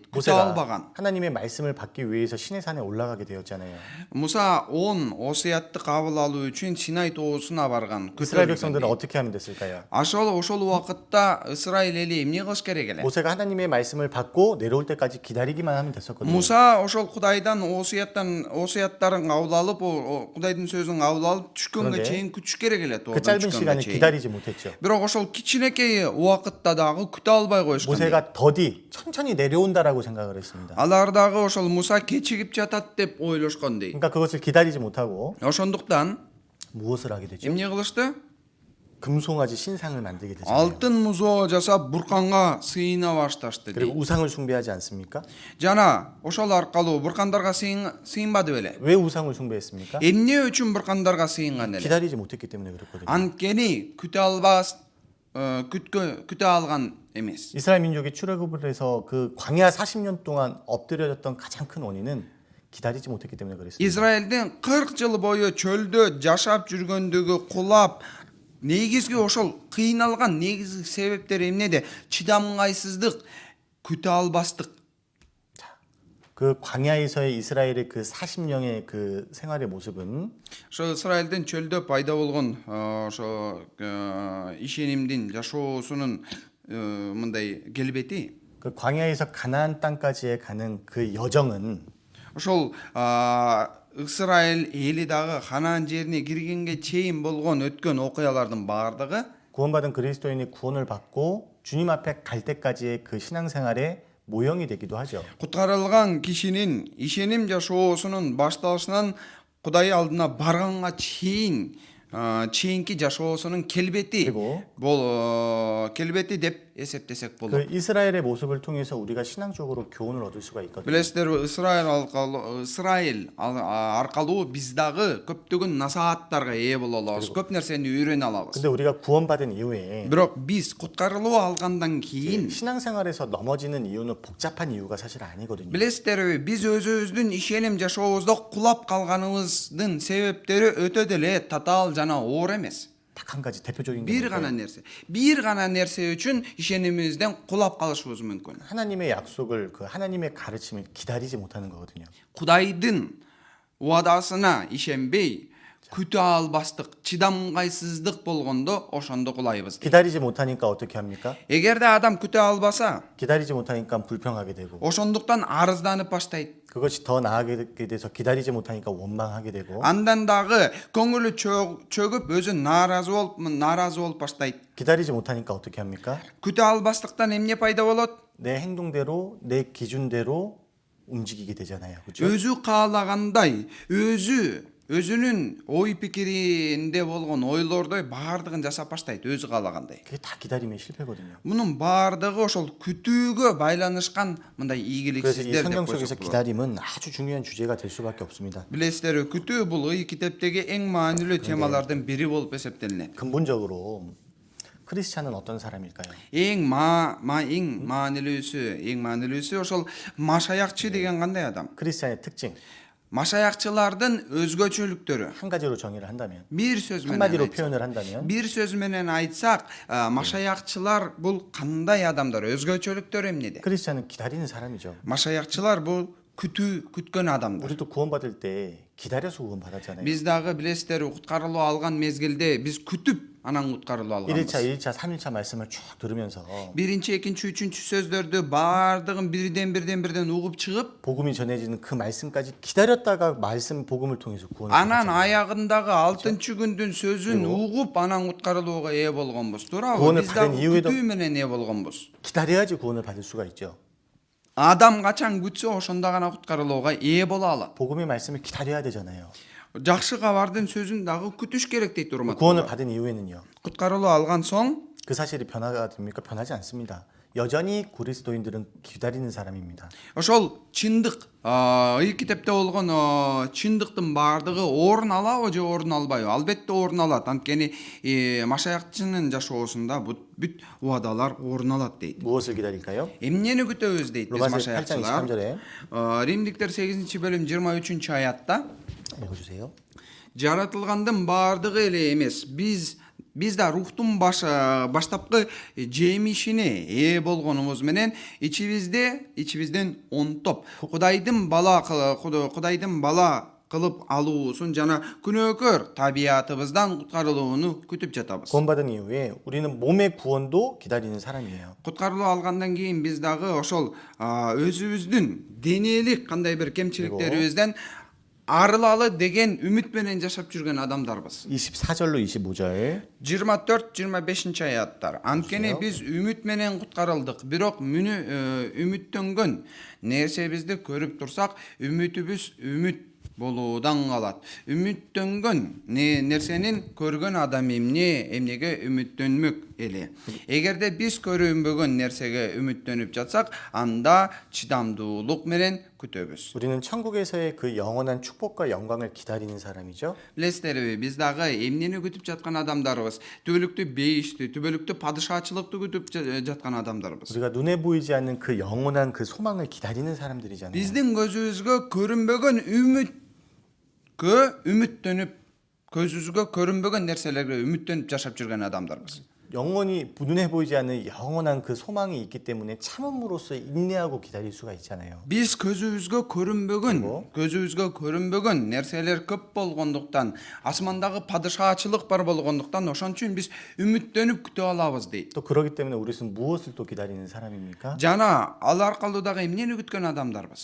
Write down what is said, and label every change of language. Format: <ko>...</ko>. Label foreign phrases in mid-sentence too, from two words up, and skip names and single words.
<ky>күтө</ky> <ko>모세가</ko> <ky>албаган.</ky> <ko>하나님의 말씀을 받기 위해서 시내 산에 올라가게 되었잖아요.</ko> <ky>Муса 10 осуятты кабыл алуу үчүн Синай тоосуна барган.</ky> <ko>이스라엘 백성들은 어떻게 하면 됐을까요?</ko> <ky>ошол убакытта Ысрайыл эли эмне кылыш керек эле?</ky> <ko>모세가 하나님의 말씀을 받고 내려올 때까지 기다리기만 하면 됐었거든요.</ko> <ky>Муса ошол Кудайдан осуяттарын кабыл алып, Кудайдын сөзүн кабыл алып түшкөнгө</ky> <ko>그런데</ko> <ky>чейин күтүш керек эле.</ky> <ko>그 짧은 시간을 기다리지 못했죠.</ko> <ky>Бирок ошол кичинекей убакытта дагы күтө албай коюшкан.</ky> <ko>모세가 더디 천천히 내려온다라고 생각을 했습니다.</ko> <ky>Алар дагы ошол Муса кечигип жатат деп ойлошкон дейт.</ky> <ko>그러니까 그것을 기다리지 못하고</ko> <ky>Ошондуктан</ky> <ko>무엇을 하게 되죠?</ko> <ky>эмне кылышты?</ky> <ko>금송아지 신상을 만들게 되잖아요.</ko> <ky>Алтын музоо жасап Бурканга сыйына башташты</ky> <ko>그리고</ko> <ky>дейт.</ky> <ko>우상을 숭배하지 않습니까?</ko> <ky>Жана ошол аркылуу Буркандарга сыйынбады беле?</ky> <ko>왜 우상을 숭배했습니까?</ko> <ky>Эмне үчүн Буркандарга сыйынган эле?</ky> <ko>기다리지 못했기 때문에 그렇거든요.</ko> <ky>Анткени күтө алган эмес.</ky> <ko>이스라엘 민족이 출애굽을 해서 그 광야 40년 동안 엎드려졌던 가장 큰 원인은 기다리지 못했기 때문에 그랬습니다.</ko> <ky>Израилдин 40 жыл бою чөлдө жашап жүргөндүгү кулап негизги ошол кыйналган негизги себептери эмнеде? чыдамгайсыздык, күтө албастык.</ky> <ko>그 광야에서의 이스라엘의 그 40년의 그 생활의 모습은</ko> <ky>ошо Исраилдин чөлдө пайда болгон ошо ишенимдин жашоосунун мындай келбети</ky> <ko>그 광야에서 가나안 땅까지의 가는 그 여정은</ko> <ky>ошол ысырайыл эли дагы Ханаан жерине киргенге чейин болгон өткөн окуялардын баардыгы</ky> <ko>구원받은 그리스도인이 구원을 받고 주님 앞에 갈 때까지의 그 신앙생활의 모형이 되기도 하죠.</ko> <ky>куткарылган кишинин ишеним жашоосунун башталышынан Кудай алдына барганга чейинки жашоосунун келбети</ky> <ko>그리고</ko> <ky>келбети деп эсептесек болот.</ky> <ko>그 이스라엘의 모습을 통해서 우리가 신앙적으로 교훈을 얻을 수가 있거든요.</ko> <ky>Билесиздерби, Ысырайыл аркалуу биз дагы көптөгөн насааттарга ээ боло алабыз. Көп нерсени үйрөнө алабыз.</ky> <ko>근데 우리가 구원받은 이후에</ko> <ky>Бирок биз куткарылуу алгандан кийин</ky> <ko>신앙생활에서 넘어지는 이유는 복잡한 이유가 사실 아니거든요.</ko> <ky>билесиздерби, биз өзүбүздүн ишеним жашообузда кулап калганыбыздын себептери өтө деле татаал жана оор эмес.</ky> <ko>딱 한 가지 대표적인 게</ko> <ky>Бир гана нерсе үчүн ишенимибизден кулап калышыбыз мүмкүн.</ky> <ko>하나님의 약속을 그 하나님의 가르침을 기다리지 못하는 거거든요.</ko> <ky>Кудайдын уадасына ишенбей, күтө албастык, чыдамгайсыздык болгондо ошондо кулайбыз.</ky> <ko>기다리지 못하니까 어떻게 합니까?</ko> <ky>Эгерде адам күтө албаса,</ky> <ko>기다리지 못하니까 불평하게 되고</ko> <ky>ошондуктан арызданып баштайт.</ky> <ko>그것이 더 나아가게 돼서 기다리지 못하니까 원망하게 되고</ko> <ky>Андан дагы көңүлү чөгүп, өзү нааразы болуп баштайт.</ky> <ko>기다리지 못하니까 어떻게 합니까?</ko> <ky>Күтө албастыктан эмне пайда болот?</ky> <ko>내 행동대로 내 기준대로 움직이게 되잖아요. 그렇죠?</ko> <ky>Өзү каалагандай, өзүнүн ой пикиринде болгон ойлордой баардыгын жасап баштайт, өзү каалагандай.</ky> <ko>그게 다 기다림의 실패거든요.</ko> <ky>Мунун баардыгы ошол күтүүгө байланышкан мындай</ky> <ko>그래서 이</ko> <ky>ийгиликсиздер</ky> <ko>성경</ko> <ky>деп</ky> <ko>속에서</ko> <ky>койсок болот.</ky> <ko>기다림은 아주 중요한 주제가 될 수밖에 없습니다.</ko> <ky>Билесиздерби, күтүү бул ый китептеги эң маанилүү темалардын бири болуп эсептелинет.</ky> <ko>근본적으로 크리스찬은 어떤 사람일까요?</ko> <ky>эң маанилүүсү ошол машаякчы деген кандай адам?</ky> <ko>크리스찬의 특징</ko> <ky>машаякчылардын өзгөчөлүктөрү.</ky> <ko>한 가지로 정의를 한다면</ko> <ky>Бир сөз менен</ky> <ko>한마디로</ko> <ky>айтсак,</ky> <ko>표현을 한다면</ko> <ky>машаякчылар бул кандай адамдар, өзгөчөлүктөрү эмнеде?</ky> <ko>크리스찬은 기다리는 사람이죠.</ko> <ky>машаякчылар бул күткөн адамдар.</ky> <ko>우리도 구원받을 때 기다려서 구원받았잖아요.</ko> <ky>Биз дагы билесиздер, куткарылуу алган мезгилде биз күтүп анан куткарылуу алганбыз.</ky> <ko>1차, 2차, 3일차 말씀을 쭉 들으면서</ko> <ky>Биринчи, экинчи, үчүнчү сөздөрдү баардыгын бирден угуп чыгып,</ky> <ko>복음이 전해지는 그 말씀까지 기다렸다가 말씀 복음을 통해서 구원을</ko> <ky>анан</ky> <ko>받았잖아요.</ko> <ky>аягындагы 6 күндүн сөзүн угуп анан куткарылууга ээ болгонбуз. туурабы?</ky> <ko>구원을</ko> <ky>Биз</ky> <ko>받은</ko> <ky>дагы</ky> <ko>이후에도</ko> <ky>күтүү менен ээ болгонбуз.</ky> <ko>기다려야지 구원을 받을 수가 있죠.</ko> <ky>Адам качан күтсө ошондо гана куткарылууга ээ боло алат.</ky> <ko>복음의 말씀을 기다려야 되잖아요.</ko> <ky>Жакшы кабардын сөзүн дагы күтүш керек дейт урматтуу.</ky> <ko>구원을 받은 이후에는요.</ko> <ky>куткарылуу алган соң</ky> <ko>그 사실이 변화가 됩니까? 변하지 않습니다. 여전히 그리스도인들은 기다리는 사람입니다.</ko> <ky>ошол чындык, ый китепте болгон чындыктын баардыгы орун алабы же орун албайбы? Албетте орун алат. Анткени машаякчынын жашоосунда бүт убадалар орун алат дейт.</ky> <ko>무엇을 기다릴까요?</ko> <ky>Эмнени күтөбүз дейт биз</ky> <ko>로마서 8장</ko> <ky>машаякчылар.</ky> <ko>23절에</ko> <ky>Римдиктер 8-бөлүм 23 аятта</ky> <ko>읽어주세요.</ko> <ky>жаратылгандын баардыгы эле эмес, биз да рухтун баштапкы жемишине ээ болгонубуз менен ичибизден онтоп Кудайдын бала кылып алуусун жана күнөөкөр табиятыбыздан куткарылууну күтүп жатабыз.</ky> <ko>구원받은 이후에 우리는 몸의 구원도 기다리는 사람이에요.</ko> <ky>Куткарылуу алгандан кийин биз дагы ошол өзүбүздүн денелик кандай бир кемчиликтерибизден арылалы деген үмүт менен жашап жүргөн адамдарбыз.</ky> <ko>24절로 25절</ko> <ky>24-25 аяттар. Анткени биз үмүт менен куткарылдык, бирок үмүттөнгөн нерсебизди көрүп турсак, үмүтүбүз үмүт болуудан калат. Үмүттөнгөн нерсенин көргөн адам эмнеге үмүттөнмөк эле. Эгерде биз көрүнбөгөн нерсеге үмүттөнүп жатсак, анда чыдамдуулук менен күтөбүз.</ky> <ko>우리는 천국에서의 그 영원한 축복과 영광을 기다리는 사람이죠.</ko> <ky>Билесиздерби, биз дагы эмнени күтүп жаткан адамдарбыз? Түбөлүктүү бейишти, түбөлүктүү падышачылыкты күтүп жаткан адамдарбыз.</ky> <ko>우리가 눈에 보이지 않는 그 영원한 그 소망을 기다리는 사람들이잖아요.</ko> <ky>Биздин көзүбүзгө көрүнбөгөн үмүттөнүп, көзүбүзгө көрүнбөгөн нерселерге үмүттөнүп жашап жүргөн адамдарбыз.</ky> <ko>영원히 눈에 보이지 않는 영원한 그 소망이 있기 때문에 참음으로써 인내하고 기다릴 수가 있잖아요.</ko> <ky>Биз көзүбүзгө көрүнбөгөн, нерселер көп болгондуктан, асмандагы падышачылык бар болгондуктан, ошон үчүн биз үмүттөнүп күтүп алабыз дейт.</ky> <ko>또 그러기 때문에 우리는 무엇을 또 기다리는 사람입니까?</ko> <ky>Жана ал аркылуу дагы эмнени күткөн адамдарбыз?</ky>